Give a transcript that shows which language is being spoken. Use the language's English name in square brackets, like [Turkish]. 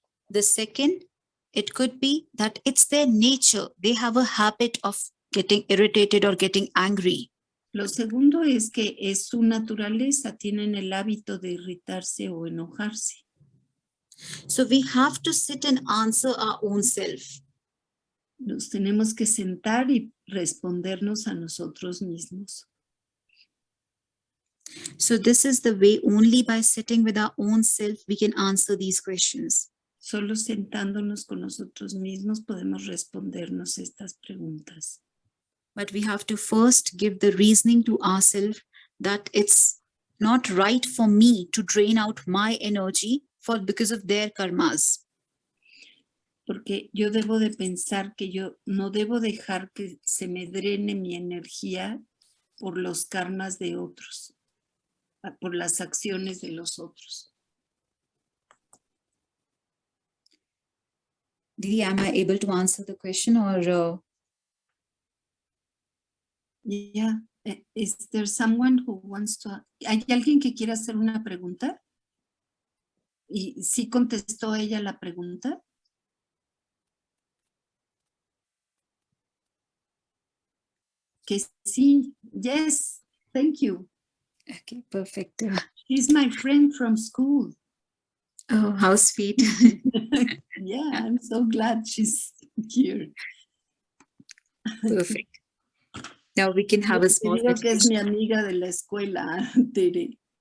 [English] The second, it could be that it's their nature. They have a habit of getting irritated or getting angry. [Spanish] Lo segundo es que es su naturaleza, tienen el hábito de irritarse o enojarse. [English] So we have to sit and answer our own self. [Spanish] Nos tenemos que sentar y respondernos a nosotros mismos. [English] So this is the way, only by sitting with our own self, we can answer these questions. [Spanish] Solo sentándonos con nosotros mismos podemos respondernos estas preguntas. [English] But we have to first give the reasoning to ourselves that it's not right for me to drain out my energy because of their karmas. [Spanish] Porque yo debo de pensar que yo no debo dejar que se me drene mi energía por los karmas de otros, por las acciones de los otros. [English] Didi, am I able to answer the question or? Yeah. Is there someone who wants to? [Spanish] ¿Hay alguien que quiera hacer una pregunta? ¿Y sí contestó ella la pregunta? Que sí. [English] Yes. Thank you. Okay, perfect. She's my friend from school. Oh, how sweet. Yeah, I'm so glad she's here. Perfect. Now we can have a small [Spanish] Te digo que es mi [English] meditation. [Spanish] amiga de la escuela, Tere.